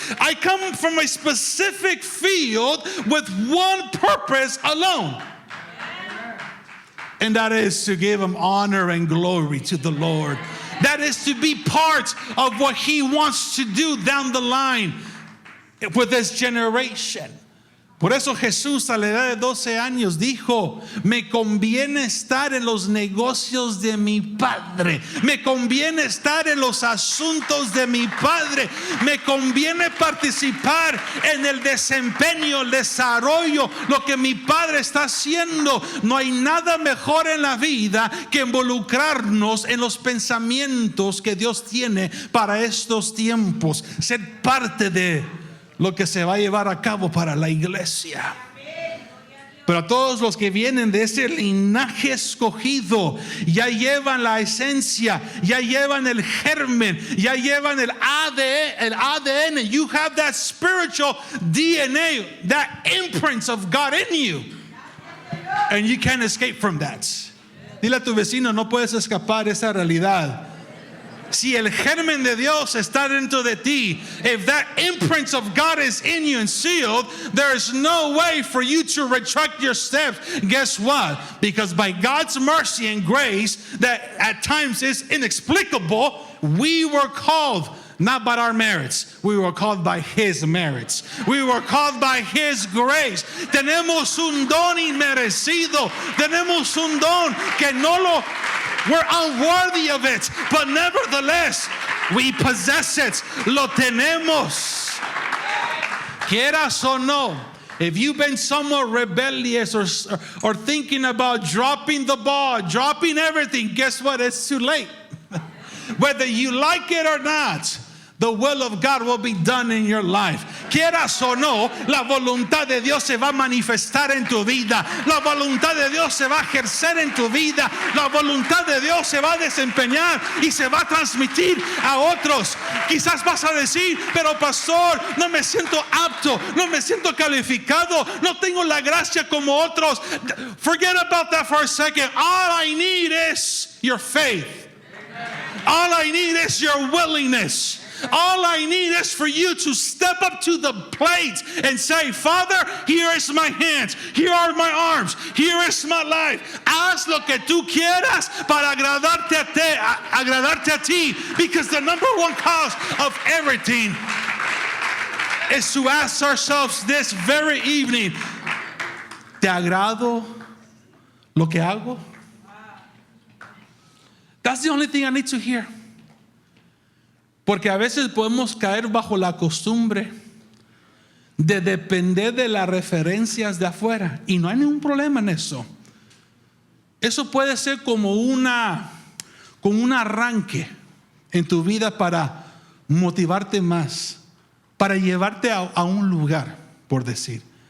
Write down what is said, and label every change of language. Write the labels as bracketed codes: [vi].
[en] I come from a specific field with one purpose alone. And that is to give Him honor and glory to the Lord. That is to be part of what He wants to do down the line with this generation. [es] Por eso Jesús a la edad de 12 años dijo, me conviene estar en los negocios de mi Padre, me conviene estar en los asuntos de mi Padre, me conviene participar en el desempeño, el desarrollo, lo que mi Padre está haciendo. No hay nada mejor en la vida que involucrarnos en los pensamientos que Dios tiene para estos tiempos, ser parte de lo que se va a llevar a cabo para la iglesia. Pero a todos los que vienen de ese linaje escogido, ya llevan la esencia, ya llevan el germen, ya llevan el ADN. [en] You have that spiritual DNA, that imprint of God in you. And you can't escape from that. [es] Dile a tu vecino, no puedes escapar de esa realidad. Si el germen de Dios está dentro de ti, [en] if that imprint of God is in you and sealed, there is no way for you to retract your steps. Guess what? Because by God's mercy and grace, that at times is inexplicable, we were called not by our merits. We were called by His merits. We were called by His grace. [es] Tenemos un don inmerecido. Tenemos un don que [en] we're unworthy of it, but nevertheless, we possess it. [es] Lo tenemos. Quieras o no, [en] if you've been somewhat rebellious or thinking about dropping the ball, dropping everything, guess what? It's too late. Whether you like it or not, the will of God will be done in your life. [es] Quieras o no, la voluntad de Dios se va a manifestar en tu vida. La voluntad de Dios se va a ejercer en tu vida. La voluntad de Dios se va a desempeñar y se va a transmitir a otros. Quizás vas a decir, pero pastor, no me siento apto, no me siento calificado, no tengo la gracia como otros. [en] Forget about that for a second. All I need is your faith. All I need is your willingness. All I need is for you to step up to the plate and say, Father, here is my hands, here are my arms, here is my life. [es] Haz lo que tú quieras para agradarte a ti, [en] because the number one cause of everything is to ask ourselves this very evening, [es] ¿te agrado lo que hago? [en] That's the only thing I need to hear. [es] Porque a veces podemos caer bajo la costumbre de depender de las referencias de afuera. Y no hay ningún problema en eso. Eso puede ser como un arranque en tu vida para motivarte más, para llevarte a un lugar. por decir.